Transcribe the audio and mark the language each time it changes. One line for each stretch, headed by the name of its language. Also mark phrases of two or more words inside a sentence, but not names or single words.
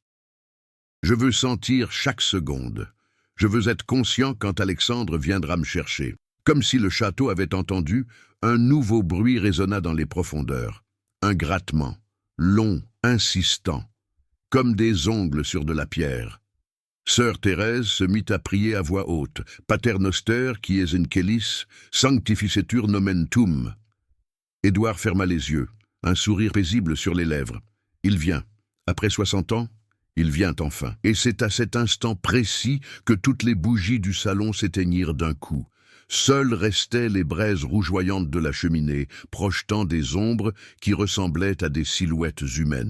French: Je veux sentir chaque seconde. Je veux être conscient quand Alexandre viendra me chercher. » Comme si le château avait entendu, un nouveau bruit résonna dans les profondeurs. Un grattement, long, insistant, comme des ongles sur de la pierre. Sœur Thérèse se mit à prier à voix haute.
Latin: « Pater noster, qui es in celis, sanctificetur nomen tuum.
French: » Édouard ferma les yeux, un sourire paisible sur les lèvres. Il vient. Après 60 ans, il vient enfin. Et c'est à cet instant précis que toutes les bougies du salon s'éteignirent d'un coup. Seules restaient les braises rougeoyantes de la cheminée, projetant des ombres qui ressemblaient à des silhouettes humaines.